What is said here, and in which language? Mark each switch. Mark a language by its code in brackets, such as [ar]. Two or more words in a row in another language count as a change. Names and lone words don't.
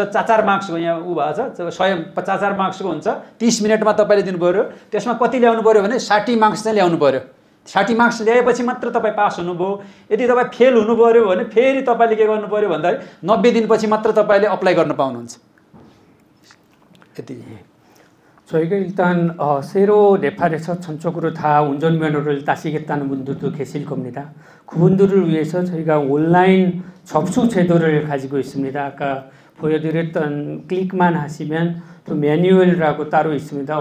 [ne] 4 मार्क्सको यहाँ ऊ भएको छ, 150 मार्क्सको हुन्छ। 30 मिनटमा तपाईँले दिनु पऱ्यो। त्यसमा कति ल्याउनु पऱ्यो भने 60 मार्क्स चाहिँ ल्याउनु पऱ्यो। 60 मार्क्स ल्याएपछि मात्र तपाईँ पास हुनुभयो। यदि तपाईँ फेल हुनु पऱ्यो भने फेरि तपाईँले के गर्नु पऱ्यो भन्दाखेरि 90 दिनपछि मात्र तपाईँले अप्लाई गर्न पाउनुहुन्छ। यति. [ko] 저희가 일단 새로 네팔에서 전적으로 다 운전면허를 따시겠다는 분들도 계실 겁니다. 그분들을 위해서 저희가 온라인 접수 제도를 가지고 있습니다. 아까 보여드렸던 클릭만 하시면 또 매뉴얼이라고 따로 있습니다.